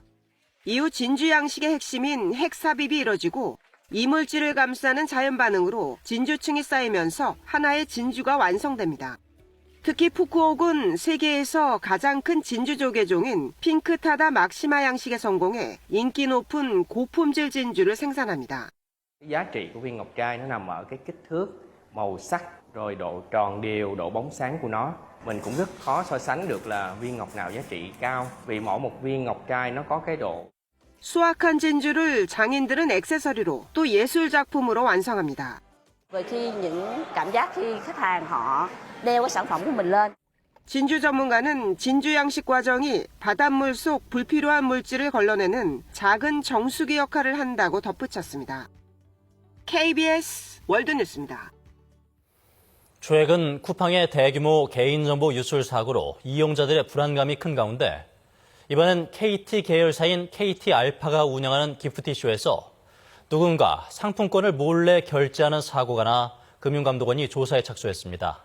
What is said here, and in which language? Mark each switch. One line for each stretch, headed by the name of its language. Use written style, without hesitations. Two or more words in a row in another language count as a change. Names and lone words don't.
Korean: 이후 진주 양식의 핵심인 핵삽입이 이뤄지고 이물질을 감싸는 자연 반응으로 진주층이 쌓이면서 하나의 진주가 완성됩니다. 특히 푸꾸옥은 세계에서 가장 큰 진주조개종인 핑크타다 막시마 양식에 성공해 인기 높은 고품질 진주를 생산합니다.
Vietnamese: Giá trị của viên ngọc trai nó nằm ở cái kích thước, màu sắc, rồi độ tròn đều, độ bóng sáng của nó. Mình cũng rất khó so sánh được là viên ngọc nào giá trị cao vì mỗi một viên ngọc trai nó có cái độ.
Korean: 수확한 진주를 장인들은 액세서리로 또 예술 작품으로 완성합니다.
Vietnamese: Rồi khi những cảm giác khi khách hàng họ đeo cái sản phẩm của mình lên.
Korean: 진주 전문가는 진주 양식 과정이 바닷물 속 불필요한 물질을 걸러내는 작은 정수기 역할을 한다고 덧붙였습니다. KBS 월드뉴스입니다. 최근 쿠팡의 대규모 개인정보 유출 사고로 이용자들의 불안감이 큰 가운데 이번엔 KT 계열사인 KT 알파가 운영하는 기프티쇼에서 누군가 상품권을 몰래 결제하는 사고가 나 금융감독원이 조사에 착수했습니다.